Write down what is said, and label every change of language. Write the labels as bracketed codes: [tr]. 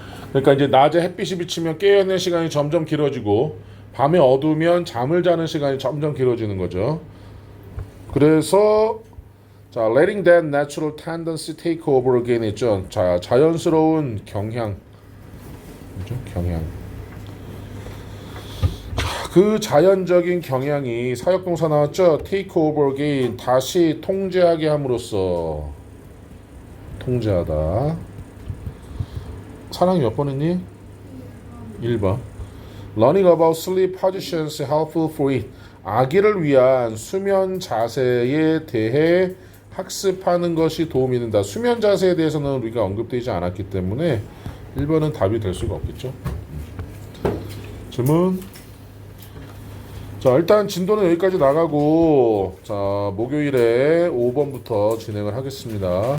[ko] 그러니까 이제 낮에 햇빛이 비치면 깨어있는 시간이 점점 길어지고 밤에 어두우면 잠을 자는 시간이 점점 길어지는 거죠. 그래서 자, [en] letting that natural tendency take over again [ko] 있죠. 자, 자연스러운 경향. 그죠? 경향. 그 자연적인 경향이 사역동사 나왔죠. [en] take over again, [ko] 다시 통제하게 함으로써. 통제하다. 사랑이 몇 번 했니? 1번. [en] Learning about sleep positions helpful for it. [ko] 아기를 위한 수면 자세에 대해 학습하는 것이 도움이 된다. 수면 자세에 대해서는 우리가 언급되지 않았기 때문에 1번은 답이 될 수가 없겠죠. 질문. 자, 일단 진도는 여기까지 나가고, 자, 목요일에 5번부터 진행을 하겠습니다.